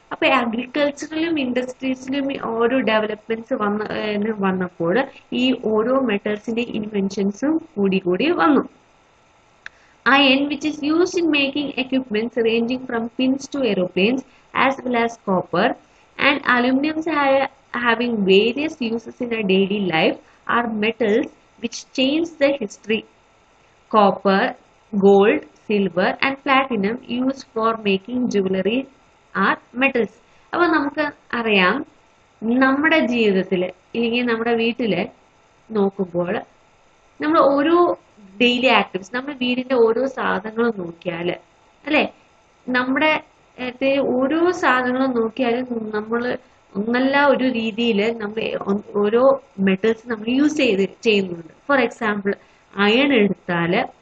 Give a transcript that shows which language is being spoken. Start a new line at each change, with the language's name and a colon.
Malayalam: അപ്പോൾ അഗ്രികൾച്ചറിലും ഇൻഡസ്ട്രീസിലും ഓരോ ഡെവലപ്മെന്റ്സ് വന്നപ്പോൾ ഈ ഓരോ മെറ്റൽസിന്റെ ഇൻവെൻഷൻസും കൂടി വന്നു.
English: Iron, which is used in making equipments ranging from pins to aeroplanes, as well as copper, and aluminum having various uses in our daily life, are metals which change the history. Copper, gold, silver and platinum used for making jewelry are metals.
Malayalam: അപ്പോൾ നമുക്ക് അറിയാം, നമ്മുടെ ജീവിതത്തില് ഇല്ലെങ്കിൽ നമ്മുടെ വീട്ടില് നോക്കുമ്പോൾ നമ്മൾ ഓരോ ഡെയിലി ആക്ടിവിറ്റീസ്, നമ്മുടെ വീടിന്റെ ഓരോ സാധനങ്ങളും നോക്കിയാൽ അല്ലെ, നമ്മുടെ ഓരോ സാധനങ്ങളും നോക്കിയാൽ നമ്മൾ ഒന്നല്ല ഒരു രീതിയിൽ നമ്മൾ ഓരോ മെറ്റൽസ് നമ്മൾ യൂസ് ചെയ്യുന്നുണ്ട്. ഫോർ എക്സാമ്പിൾ അയൺ എടുത്താൽ